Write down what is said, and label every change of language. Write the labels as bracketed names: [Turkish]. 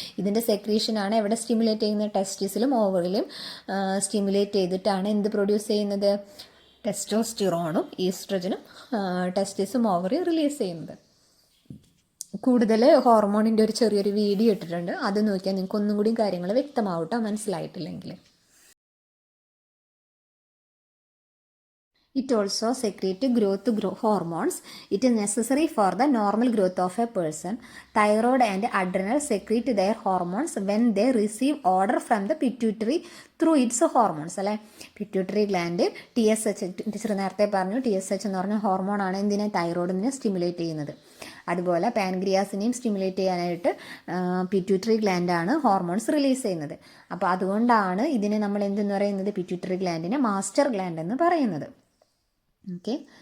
[Malayalam] ഇതിൻ്റെ സെക്രീഷനാണ് എവിടെ സ്റ്റിമുലേറ്റ് ചെയ്യുന്നത്? ടെസ്റ്റിസിലും ഓവറിലും സ്റ്റിമുലേറ്റ് ചെയ്തിട്ടാണ് എന്ത് പ്രൊഡ്യൂസ് ചെയ്യുന്നത്? ടെസ്റ്റോസ്റ്റിറോണും ഈസ്ട്രജനും ടെസ്റ്റിസും ഓവറി റിലീസ് ചെയ്യുന്നത്. കൂടുതൽ ഹോർമോണിൻ്റെ ഒരു ചെറിയൊരു വീഡിയോ ഇട്ടിട്ടുണ്ട്, അത് നോക്കിയാൽ നിങ്ങൾക്ക് ഒന്നും കൂടി കാര്യങ്ങൾ വ്യക്തമാവട്ടോ, മനസ്സിലായിട്ടില്ലെങ്കിൽ. [English] It also secretes growth hormones. It is necessary for the normal growth of a person. Thyroid and adrenal secrete their hormones when they receive order from the pituitary through its hormones അല്ലേ. [Malayalam] Pituitary gland TSH, teacher നേരത്തെ പറഞ്ഞു, TSH എന്ന് പറഞ്ഞ ഹോർമോണാണ് എന്തിനെ? തൈറോയിഡിനെ stimulate ചെയ്യുന്നത്. അതുപോലെ പാൻക്രിയാസിനെയും stimulate ചെയ്യാനായിട്ട് പിറ്റ്യൂട്ടറി ഗ്ലാൻഡാണ് ഹോർമോൺസ് റിലീസ് ചെയ്യുന്നത്. അപ്പോൾ അതുകൊണ്ടാണ് ഇതിനെ നമ്മൾ എന്തെന്ന് പറയുന്നത്? പിറ്റ്യൂട്ടറി ഗ്ലാൻഡിനെ മാസ്റ്റർ ഗ്ലാൻഡ് എന്ന് പറയുന്നത്. ഓക്കെ.